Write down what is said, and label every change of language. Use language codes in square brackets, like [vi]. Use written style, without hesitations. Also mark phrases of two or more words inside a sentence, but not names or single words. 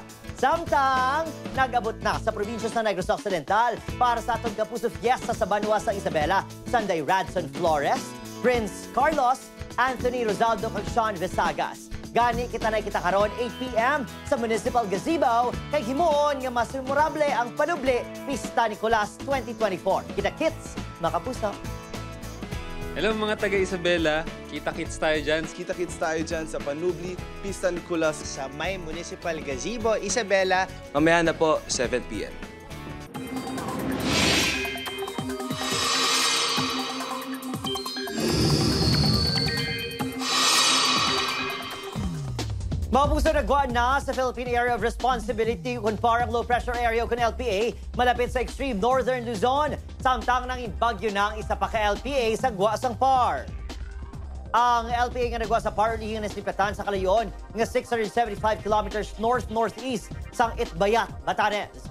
[hil] Samtang nag-abot na sa probinsya sa Negros Occidental para sa atong Kapuso Fiesta sa Banwa sa Isabela, Sunday Radson Flores, Prince Carlos, Anthony Rosaldo kag Sean Visagas. Gani kita na kita karon 8 p.m. sa Municipal Gazebo kay himuon nga mas memorable ang panuble Pista Nicolas 2024. Kita-kits, mga kapuso. [tl] Hello mga taga-Isabela, kita-kits tayo dyan. Kita-kits tayo dyan sa Panubli, Pista Nicolas. Sa may Municipal Gazebo, Isabela. Mamaya na po, 7 p.m. [hil] Mga puso, nagwaan na sa Philippine Area of Responsibility kung parang [en] low pressure area [hil] kung LPA malapit sa extreme northern Luzon. Samtang nang bagyo na ang isa pa ka LPA sa gwa sang PAR. Ang LPA nga nagwa sa PAR lihingan na silipatan sa kalayon nga 675 kilometers north-northeast sang Itbayat, Batanes.